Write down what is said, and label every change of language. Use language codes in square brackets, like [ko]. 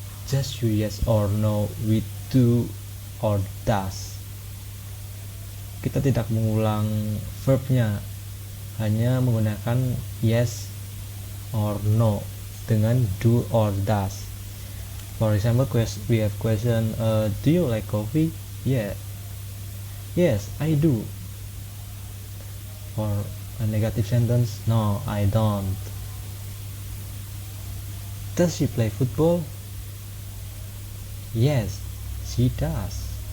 [en] Just use yes or no with do or does. [id] Kita tidak mengulang verbnya, hanya menggunakan yes or no dengan do or does. [en] For example, we have question, do you like coffee? Yeah. Yes, I do. For a negative sentence, no, I don't. Does she play football? Yes, she does.